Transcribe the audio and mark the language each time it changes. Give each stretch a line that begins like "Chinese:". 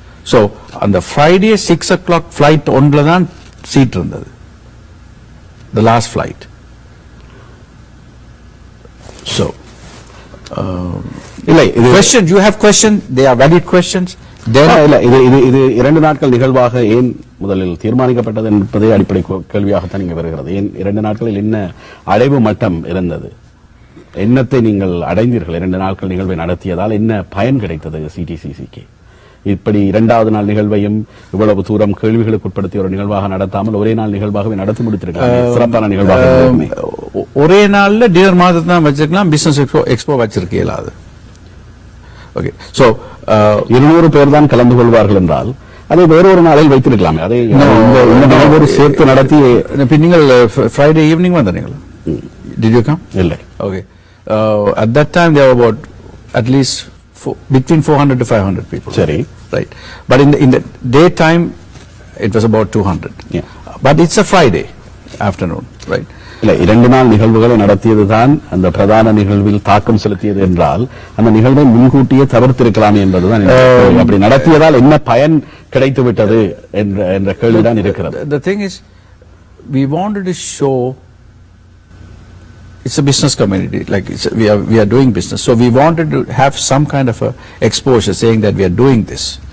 English: So on the Friday 6 o'clock flight
Tamil: ஒன்றுல தான் seat இருந்தது,
English: the last flight. So question, you have question, they are valid questions.
Tamil: இது 2 நாட்கள் நிகழ்வாக ஏன் முதலில் தீர்மானிக்கப்பட்டது என்பதே அடிப்படை கேள்வியாகத்தான் இங்கே வருகிறது. ஏன் 2 நாட்களில் என்ன அடைவு மட்டம் இருந்தது? என்னத்தை நீங்கள் அடைந்தீர்கள்? 2 நாட்கள் நிகழ்வை நடத்தியதால் என்ன பயன் கிடைத்தது சிடிசிசிக்கு? இப்படி 2வது நாள் நிகழ்வையும் இவ்வளவு தூரம் கேள்விகளுக்கு உட்படுத்திய ஒரு நிகழ்வாக நடத்தாமல் ஒரே நாள் நிகழ்வாகவே நடத்தி முடித்திருக்காங்க. சிறப்பான நிகழ்வாக ஒரே நாள்ல டியர் மாதத்தை தான் வச்சிருக்கலாம், பிசினஸ் எக்ஸ்போ வச்சிருக்க இயலாது. ஓகே. சோ 200 பேர் தான் கலந்து கொள்வார்கள் என்றால் அதை வேறொரு நாளில் வைத்திருக்கலாமே. அதை இந்த நிகழ்வோடு சேர்த்து நடத்தி நீங்கள் ஃப்ரைடே ஈவினிங் வந்தீங்களா?
English: Did you come?
Tamil: இல்லை.
English: Okay. At that time there were about at least between 400 to 500 people.
Tamil: Sari.
English: Right. But in the daytime it was about 200. Yeah. But it's a Friday afternoon, right?
Tamil: இல்லை, 2 நாள் நிகழ்வுகளை நடத்தியதுதான் அந்த பிரதான நிகழ்வில் தாக்கம் செலுத்தியது என்றால் அந்த நிகழ்வை முன்கூட்டியே தவிர்த்திருக்கலாமே என்பதுதான். அப்படி நடத்தியதால் என்ன பயன் கிடைத்து விட்டது என்ற கேள்விதான் இருக்கிறது.
English: The thing is, we wanted to show it's a business community, like we are doing business, so we wanted to have some kind of a exposure saying that we are doing this.